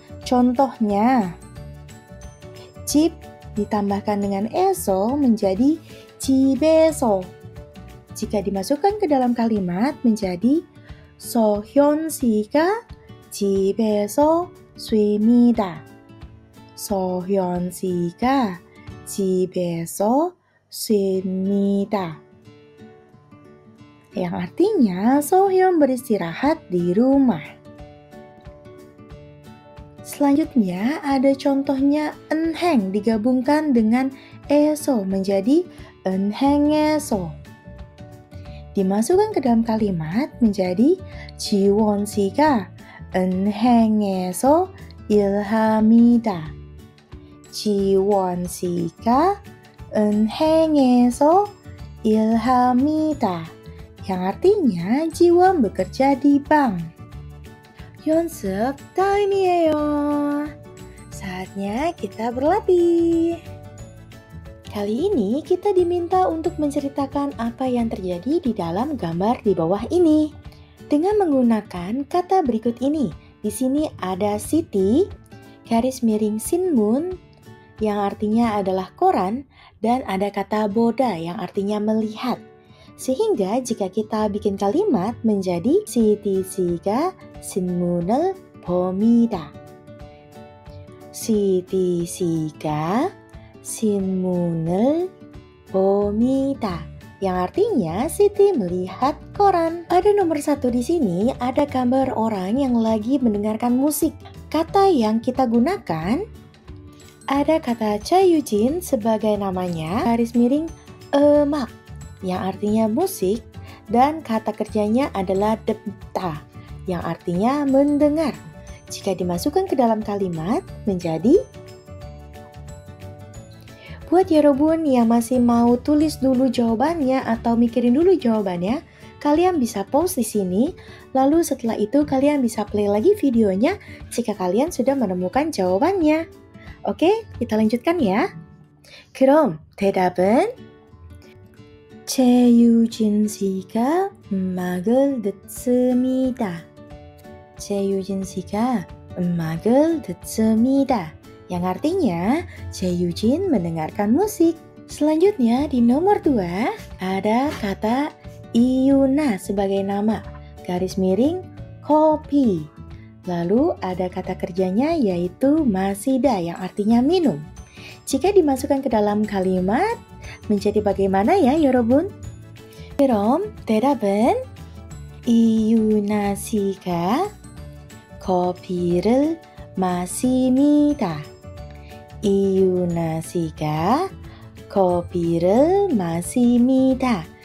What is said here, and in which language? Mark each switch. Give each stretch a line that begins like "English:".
Indonesian: Contohnya, 집 ditambahkan dengan eso menjadi 집에서. Jika dimasukkan ke dalam kalimat menjadi
Korean: 서현 씨가 집에서 쉽니다. 서현 씨가 집에서 쉽니다.
Indonesian: Yang artinya Sohyun beristirahat di rumah. Selanjutnya ada contohnya enheng digabungkan dengan eso menjadi enheng에서. Dimasukkan ke dalam kalimat menjadi
Korean: 지원 씨가 은행에서 일합니다. 지원 씨가 은행에서 일합니다.
Indonesian: Yang artinya Jiwon bekerja di bank.
Korean: 연습 타임이에요.
Indonesian: Saatnya kita berlatih. Kali ini kita diminta untuk menceritakan apa yang terjadi di dalam gambar di bawah ini dengan menggunakan kata berikut ini. Di sini ada Siti, garis miring Sinmun yang artinya adalah koran, dan ada kata boda yang artinya melihat. Sehingga jika kita bikin kalimat menjadi
Korean: Siti 씨가 신문을 봅니다. Siti 씨가 신문을 봅니다.
Indonesian: Yang artinya Siti melihat koran. Pada nomor 1 di sini ada gambar orang yang lagi mendengarkan musik. Kata yang kita gunakan ada kata Chayujin sebagai namanya, garis miring emak yang artinya musik, dan kata kerjanya adalah 듣다 yang artinya mendengar. Jika dimasukkan ke dalam kalimat menjadi, buat 여러분 yang masih mau tulis dulu jawabannya atau mikirin dulu jawabannya, kalian bisa pause di sini, lalu setelah itu kalian bisa play lagi videonya jika kalian sudah menemukan jawabannya. Oke, kita lanjutkan ya.
Korean: 그럼 대답은 최유진 씨가 음악을 듣습니다. 최유진 씨가 음악을 듣습니다.
Indonesian: Yang artinya Chae-Yujin mendengarkan musik. Selanjutnya di nomor 2 ada kata Iyuna sebagai nama, garis miring kopi. Lalu ada kata kerjanya yaitu masida yang artinya minum. Jika dimasukkan ke dalam kalimat menjadi bagaimana ya 여러분?
Korean: 그럼 대답은 이유나 씨가 커피를 마십니다. 이유나 씨가 커피를 마십니다.